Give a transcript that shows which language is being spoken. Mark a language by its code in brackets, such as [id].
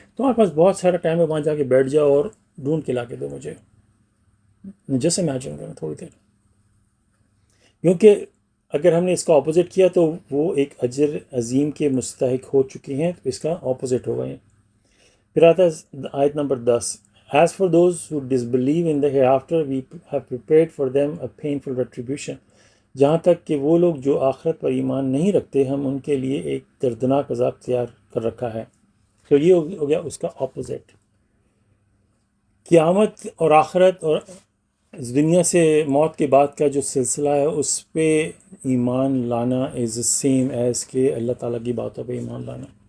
[ur] تو آپ پاس بہت سارا ٹائم ہے، وہاں جا کے بیٹھ جاؤ اور ڈھونڈ کے لا کے دو مجھے. جیسے امیجن کریں تھوڑی دیر، کیونکہ اگر ہم نے اس کا اپوزٹ کیا تو وہ ایک اجر عظیم کے مستحق ہو چکے ہیں، تو اس کا اپوزٹ ہوگا. پھر آتا ہے آیت number 10. [en] As for those who disbelieve in the hereafter, we have prepared for them a painful retribution. [ur] جہاں تک کہ وہ لوگ جو آخرت پر ایمان نہیں رکھتے، ہم ان کے لیے ایک دردناک عذاب تیار کر رکھا ہے. تو یہ ہو گیا اس کا اپوزٹ. قیامت اور آخرت اور اس دنیا سے موت کے بعد کا جو سلسلہ ہے اس پہ ایمان لانا [en] is same as [ur] کہ اللہ تعالیٰ کی باتوں پہ ایمان لانا.